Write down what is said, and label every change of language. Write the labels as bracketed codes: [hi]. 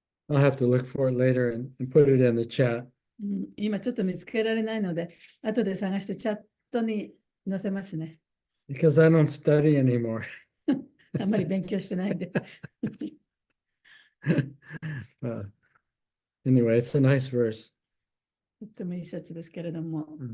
[en] I'll have to look for it later and put it in the chat. [ja] 今ちょっと見つけられないので、後で探してチャットに載せますね。 [en] Because I don't study anymore. [ja] あんまり勉強してないんで。 [en] Anyway, it's a nice verse. [ja] とってもいい説ですけれども。